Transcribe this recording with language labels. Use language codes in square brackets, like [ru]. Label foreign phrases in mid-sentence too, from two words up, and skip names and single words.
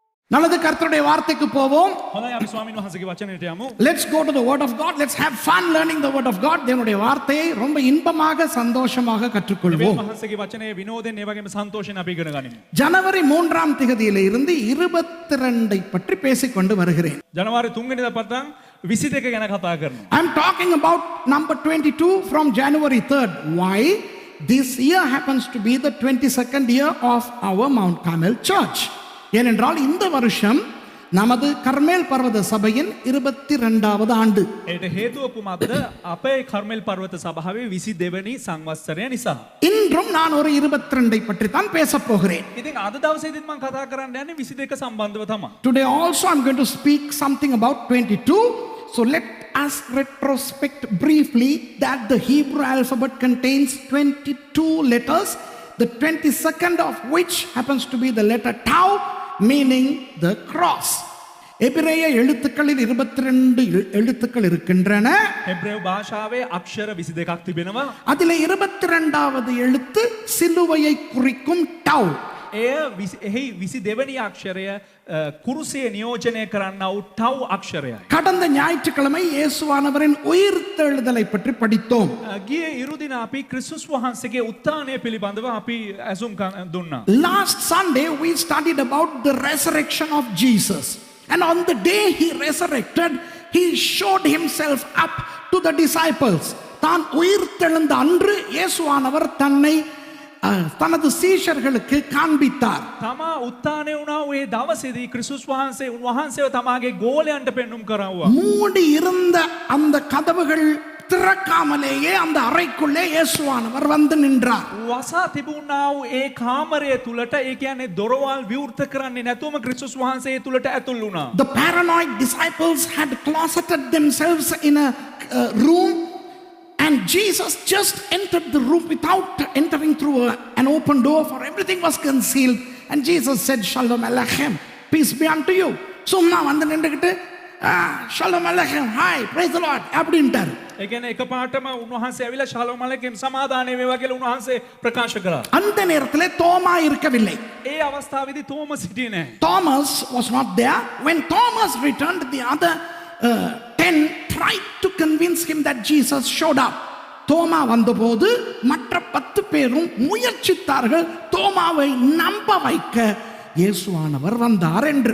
[ta] நல்லது, கர்த்தருடைய வார்த்தைக்கு போவோம். [si] හොඳයි අපි ස්වාමීන් වහන්සේගේ වචනයට යමු. [en] Let's go to the word of God. Let's have fun learning the word of God. [ta] தேவனுடைய வார்த்தையை ரொம்ப இன்பமாக சந்தோஷமாக கற்றுக்கொள்வோம். [si] දෙවියන් වහන්සේගේ වචනේ විනෝදයෙන් ඒ වගේම සන්තෝෂයෙන් අපි ඉගෙන ගනිමු. [ta] ஜனவரி 3ஆம் தேதியில இருந்து 22 பற்றி பேசிக்கொண்டு வருகிறேன். [si] ජනවාරි 3 වෙනිදා පටන් 22 ගැන කතා කරනවා. [en] I'm talking about number 22 from January 3rd. Why? This year happens to be the 22nd year of our Mount Carmel Church. [ta] ஏனென்றால் இந்த வருஷம் நமது கர்மேல் பர்வத சபையின் 22வது ஆண்டு. [si] ඒට හේතුව කුමක්ද? අපේ කර්මෙල් පර්වත සභාවේ 22 වෙනි සංවත්සරය නිසා. [ta] இன்றும் நான் ஒரு 22 பற்றி தான் பேசப் போகிறேன். [si] ඉතින් අද දවසේදීත් මම කතා කරන්න යන්නේ 22 සම්බන්ධව තමයි. [en] Today also I'm going to speak something about 22. So let us retrospect briefly that the Hebrew alphabet contains 22 letters, the 22nd of which happens to be the letter tau, meaning the cross. [ta] எபிரேய எழுத்துக்களில் 22 எழுத்துக்கள் இருக்கின்றன. [si] එබ්‍රේව භාෂාවේ අක්ෂර 22ක් තිබෙනවා. [ta] அதிலே 22வது எழுத்து சிலுவையை குறிக்கும் tau. [si] එහි 22 වෙනි අක්ෂරය කුරුසිය නියෝජනය කරන්නා වූ ටව් අක්ෂරයයි. [ta] கடந்த ஞாயிற்றுக்கிழமை இயேசுவானவரின் உயிர்த்தெழுதலை பற்றி படித்தோம். [si] ගිය ඉරුදින අපි ක්‍රිස්තුස් වහන්සේගේ උත්ථානය පිළිබඳව අපි ඇසුම් දුන්නා. [en] Last Sunday we studied about the resurrection of Jesus. And on the day he resurrected, he showed himself up to the disciples. [ta] தான் உயிர்த்தெழுந்த அன்று இயேசுவானவர் தன்னை தனது சீஷர்களுக்கு காண்பித்தார். [si] තමා උත්ථානය වුණා ඒ දවසේදී ක්‍රිස්තුස් වහන්සේ උන්වහන්සේව තමාගේ ගෝලයන්ට පෙන්눔 කරවුවා. [ta] மூடி இருந்த அந்த கதவுகள் திறக்காமலேயே அந்த அறைக்குள்ளே இயேசுவானவர் வந்து நின்றார். [si] වසා තිබුණා වූ ඒ කාමරය තුලට, ඒ කියන්නේ දොරවල් විවෘත කරන්නේ නැතුවම ක්‍රිස්තුස් වහන්සේ ඒ තුලට ඇතුල් වුණා. [en] The paranoid disciples had closeted themselves in a room. And Jesus just entered the room without entering through an open door, for everything was concealed. And Jesus said, [he] שלום עליכם, [en] peace be unto you. [ta] சும்மா வந்து நின்றுக்கிட்டு [he] שלום עליכם, [en] hi, praise the Lord [ta] அப்படின்ட்டார். [si] ඒ කියන්නේ එකපාරටම උන්වහන්සේ ඇවිල්ලා [he] שלום עליכם [si] සමාදානය වේවා කියලා උන්වහන්සේ ප්‍රකාශ කරා. [ta] அந்த நேரத்திலே தோமா இருக்கவில்லை. [si] ඒ අවස්ථාවේදී තෝමස් හිටියේ නැහැ. [en] Thomas was not there. When Thomas returned, the other 10 tried to convince him that Jesus showed up. [ta] தோமா வந்தபோது மற்ற 10 பேரும் முயற்சித்தார்கள் தோமாவை நம்ப வைக்க இயேசுவானவர் வந்தார் என்று.